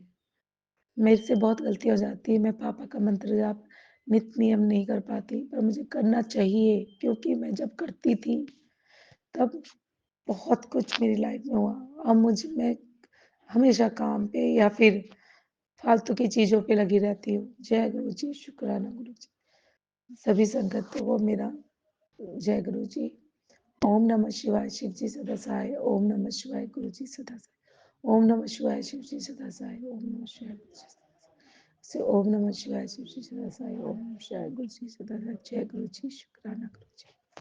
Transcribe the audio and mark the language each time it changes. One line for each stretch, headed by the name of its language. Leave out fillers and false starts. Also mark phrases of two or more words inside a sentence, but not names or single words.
Hindi: मेरे से बहुत गलती हो जाती है, मैं पापा का मंत्र जाप नित्य नियम नहीं कर पाती, पर मुझे करना चाहिए क्योंकि मैं जब करती थी तब बहुत कुछ मेरी लाइफ में हुआ। अब मैं हमेशा काम पे या फिर फालतू की चीज़ों पे लगी रहती हूँ। जय गुरु जी, शुक्राना गुरु जी। सभी संगतों को मेरा जय गुरु जी। ओम नमः शिवाय, शिव जी सदा सहाय। ओम नमः शिवाय, गुरु जी सदा सहाय। ओम नमः शिवाय, शिव जी सदा सहाय। ओम नमः शिवाय, गुरु जी सदा सहाय। से ओम नमः शिवाय, शिव जी सदा सहाय। ओम नमः शिवाय, गुरु जी सदा सहाय। जय गुरु जी, शुक्राना गुरु जी।